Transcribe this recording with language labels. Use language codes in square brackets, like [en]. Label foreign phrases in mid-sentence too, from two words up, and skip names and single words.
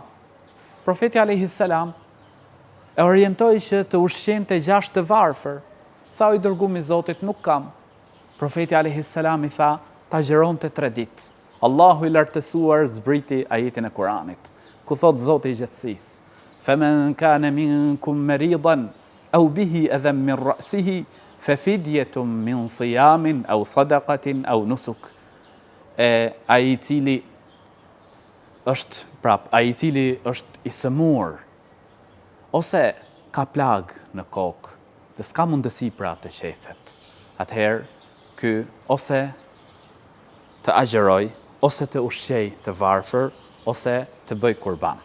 [sq] Profeti [ar] عليه السلام [sq] e orientoi që të ushqente 6 të varfër. Tha: "O i dërguar i Zotit, nuk kam." Profeti [ar] عليه السلام [sq] i tha: "Ta agjeronte 3 ditë." Allahu i lartësuar zbriti ajetin e Kuranit, ku thot Zoti i gjithësisë: [ar] "فمن كان منكم مريضا أو به أذى من رأسه ففدية من صيام أو صدقة أو نسك." [sq] Ai i cili është i sëmur ose ka plag në kokë dhe s'ka mundësi pra të qethet, atëherë ky ose të agjeroj, ose të ushqej të varfër, ose të bëj kurban.